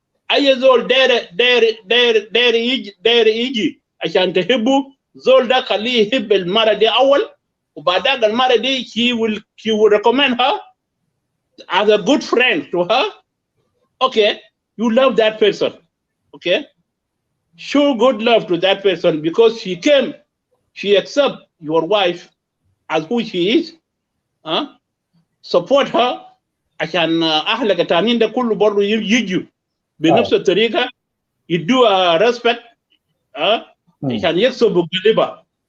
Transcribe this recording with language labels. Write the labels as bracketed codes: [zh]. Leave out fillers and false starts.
[ar] أي زول داير يجي عشان تحبه، زول ده خليه يحب المرة دي أول، وبعدين المرة دي [en] he will recommend her as a good friend to her. Okay, you love that person. Okay, show good love to that person because she accept your wife as who she is. Support her [ar] عشان أهلك التانيين ده كله برضو يجوا بنفس الطريقة، يدوها respect عشان يكسبوا قلبها.